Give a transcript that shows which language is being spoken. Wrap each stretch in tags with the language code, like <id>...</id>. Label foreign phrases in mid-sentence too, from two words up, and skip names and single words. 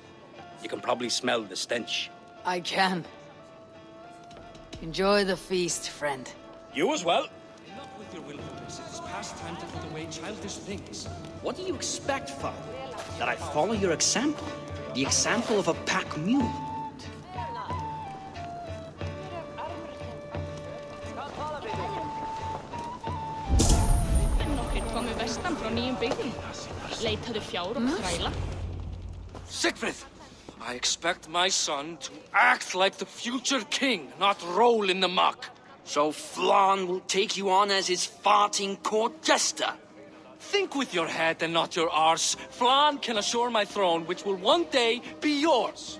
<en>You can probably smell the stench. I can. Enjoy the feast, friend. You as well. Enough with your willfulness. It is past time to put away childish things. What do you expect, father? That I follow your example? The example of a pack mule?</en> <is>Komu vestan frá nýjum byggðum. Leitaðu fjár og þræla.</is> <en>Siegfried! I expect my son to act like the future king, not roll in the muck. So Flan will take you on as his farting court jester? Think with your head and not your arse. Flan can assure my throne, which will one day be yours.</en>